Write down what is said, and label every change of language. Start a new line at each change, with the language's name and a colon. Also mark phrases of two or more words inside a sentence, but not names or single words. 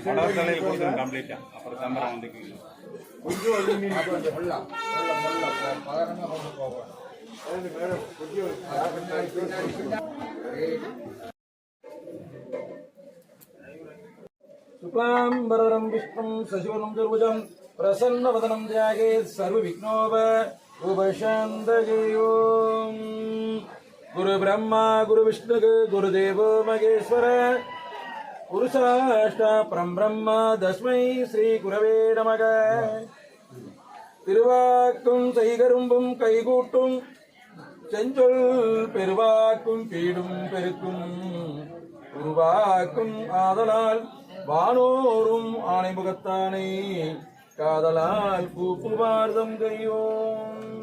Tamil: கம்ப்ளீட்டா அப்புறம் சம்பரம் வந்து கொஞ்சம் அதிகம் நின்று போகும்
Sanskrit: शुक्लांबरधरं विष्णुं शशिवर्णं चतुर्भुजं प्रसन्नवदनं ध्यायेत् सर्वविघ्नोपशान्तये। ओम गुरु ब्रह्मा गुरु विष्णु गुरुदेव महेश्वर गुरुसाष्टा परं ब्रह्म तस्मै श्री गुरवे नमः।
Tamil: திருவாக்கும் செய்கரும்பும் கைகூட்டும் செஞ்சொல் பெருவாக்கும் பீடும் பெருக்கும் உருவாக்கும் ஆதலால் வானோரும் ஆணைமுகத்தானே காதலால் பூப்புவார்தம் கையோம்.